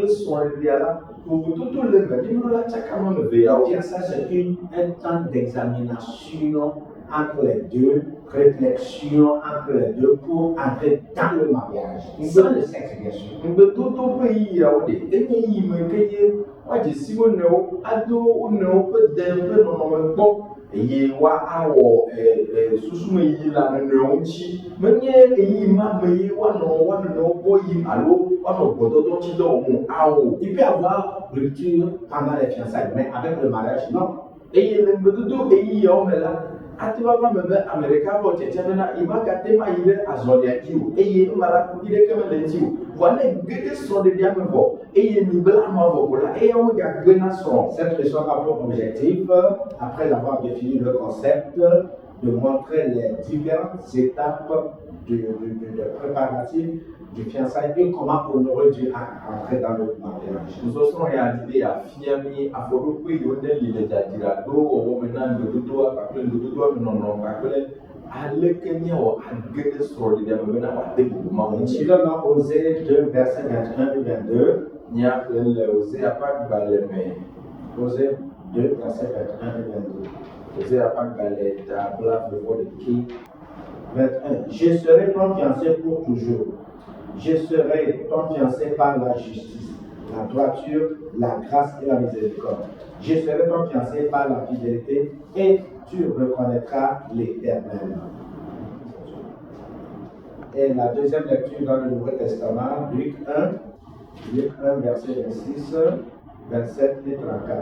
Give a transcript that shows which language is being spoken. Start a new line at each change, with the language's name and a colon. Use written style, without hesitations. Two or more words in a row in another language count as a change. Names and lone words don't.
French: Le fiançailles, c'est un temps d'examination. formation entre les deux, réflexion entre les deux pour entrer dans le mariage. Sans le sexe, bien sûr.
Ewe: Eye wa awɔ susume yi la nenewo ŋuti menye eyi ma me ye woanɔ gbɔ yim alo woanɔ gbɔdɔdɔ ŋuti dɔ wɔm awo.
French: Il peut y avoir rupture pendant les fiançailles, mais avec le mariage, non.
Ewe: Eye le ŋgbedodo eyi yawo me la ate va va me be ame ɖeka vɔ tsetse bena yi va gate ma yi ɖe azɔlia dzi o eye ema la kuvi ɖeke mele ŋuti o vɔ ne ge ɖe srɔ̃ɖeɖea me vɔ eye mi bla ama vɔ ko la eyawo gagbe na srɔ̃.
French: Cette leçon a pour objectif, après avoir défini le concept, de montrer les différentes étapes de préparatifs du fiançailles et comment on aurait dû entrer dans le mariage.
Ewe: Nusɔsrɔ̃ ya di be yafia mi afɔɖoƒe yiwo ne li le dzadzra ɖo wɔwɔ me na ŋgbedodoa kpakple ŋgbedodoa me nɔnɔ kpakple aleke miawɔ age ɖe srɔ̃ɖeɖea me bena wòade bubu ma ŋuti.
French: Nous allons Osée 2, versets 21 et 22.
Ewe: Míaƒle le Osée ƒe agbalẽ me.
French: Osée 2, versets 21 et 22.
Ewe: Osée ƒe agbalẽ ta blaeve-vɔ-ɖekɛ.
French: 21. Je serai ton fiancé pour toujours. Je serai ton fiancé par la justice, la droiture, la grâce et la miséricorde. Je serai ton fiancé par la fidélité et tu reconnaîtras l'Éternel. Et la deuxième lecture dans le Nouveau Testament, Luc 1, verset 26, 27 et 34.